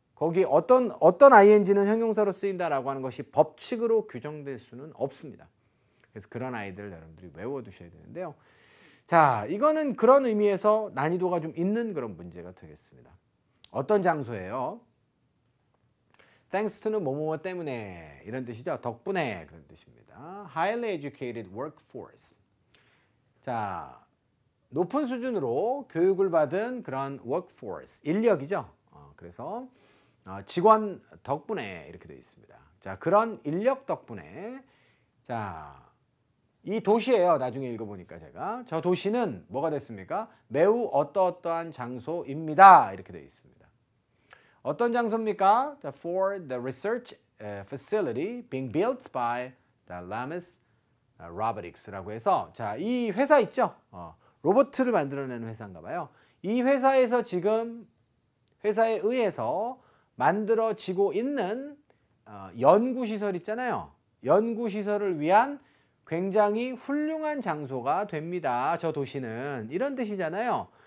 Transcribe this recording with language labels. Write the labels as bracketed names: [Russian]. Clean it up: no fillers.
[Korean] 거기 어떤 ing는 형용사로 쓰인다라고 하는 것이 법칙으로 규정될 수는 없습니다. 그래서 그런 아이들 여러분들이 외워두셔야 되는데요. 자, 이거는 그런 의미에서 난이도가 좀 있는 그런 문제가 되겠습니다. 어떤 장소예요? [English] Thanks to [Korean] 는 뭐뭐뭐 때문에 이런 뜻이죠. 덕분에 그런 뜻입니다. [English] Highly educated workforce. [Korean] 자, 높은 수준으로 교육을 받은 그런 workforce, 인력이죠. 그래서 직원 덕분에 이렇게 되어 있습니다. 자, 그런 인력 덕분에 자, 이 도시예요. 나중에 읽어보니까 제가 저 도시는 뭐가 됐습니까? 매우 어떠어떠한 장소입니다. 이렇게 되어 있습니다. 어떤 장소입니까? [English] 자, for the research facility being built by the Lamis Robotics라고 [Korean] 해서 자, 이 회사 있죠? 로봇을 만들어내는 회사인가 봐요. 이 회사에서 지금 회사에 의해서 만들어지고 있는 연구시설 있잖아요. 연구시설을 위한 굉장히 훌륭한 장소가 됩니다. 저 도시는. 이런 뜻이잖아요.